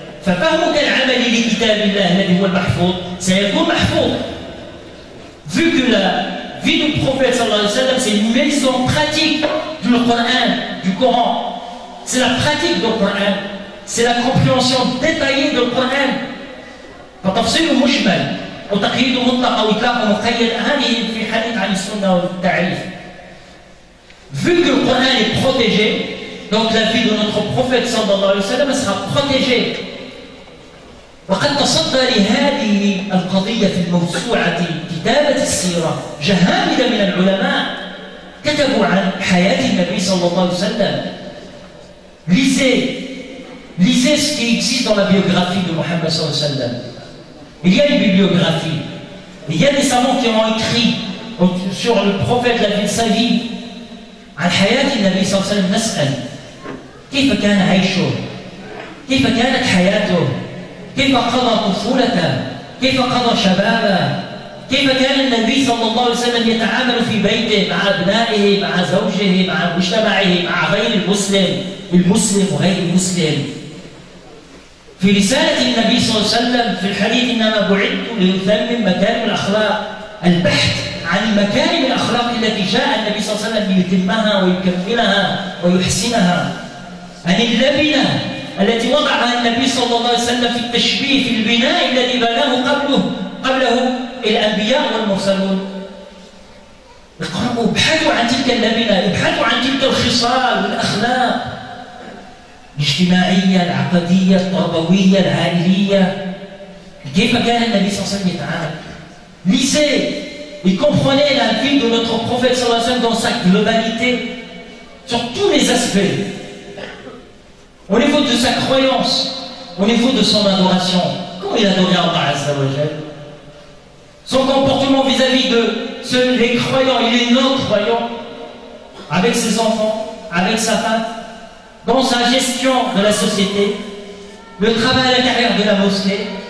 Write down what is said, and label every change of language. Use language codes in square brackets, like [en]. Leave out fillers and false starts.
[ar] ففهمك العملي لكتاب الله الذي هو المحفوظ سيكون محفوظ. [fr] Vu que la vie du prophète sallallahu alayhi wa sallam, c'est une maison pratique du Coran, c'est la pratique du Coran, c'est la compréhension détaillée du Coran. [ar] فتفسير مشمل وتقييد مطلق أو إطلاق مقيد، هذه في حديث عن السنة والتعريف. [fr] Vu que le Coran est protégé, donc la vie de notre prophète sallallahu alayhi wa sallam sera protégée. [ar] وقد تصدى لهذه القضية في الموسوعة كتابة السيرة جهابذة من العلماء كتبوا عن حياة النبي صلى الله عليه وسلم. [fr] Lisez ce qui existe dans la biographie de Mohammed sallallahu alayhi wa sallam. Il y a une bibliographie. Il y a des savants qui ont écrit sur le prophète, la vie de sa vie. [ar] عن حياة النبي صلى الله عليه وسلم نسأل كيف كان عيشه؟ كيف كانت حياته؟ كيف قضى طفولته؟ كيف قضى شبابه؟ كيف كان النبي صلى الله عليه وسلم يتعامل في بيته مع أبنائه، مع زوجه، مع مجتمعه، مع غير المسلم وغير المسلم. في رسالة النبي صلى الله عليه وسلم في الحديث إنما بعثت لأتمم مكارم الأخلاق البحث عن مكارم الأخلاق التي جاء النبي صلى الله عليه وسلم ليتمها ويكملها ويحسنها، عن اللبنة التي وضعها النبي صلى الله عليه وسلم في التشبيه في البناء الذي بناه قبله الأنبياء والمرسلون. اقرأوا، ابحثوا عن تلك اللبنة، ابحثوا عن تلك الخصال والأخلاق الاجتماعية العقدية التربوية العائلية. كيف كان النبي صلى الله عليه وسلم يتعامل؟ [fr] Lisez et comprenez la vie de notre prophète sallallahu alayhi wa sallam dans sa globalité, sur tous les aspects, au niveau de sa croyance, au niveau de son adoration. Comment il adorait Allah Azza wa Jal? Son comportement vis-à-vis de les croyants et les non-croyants, avec ses enfants, avec sa femme, dans sa gestion de la société, le travail à l'intérieur de la mosquée.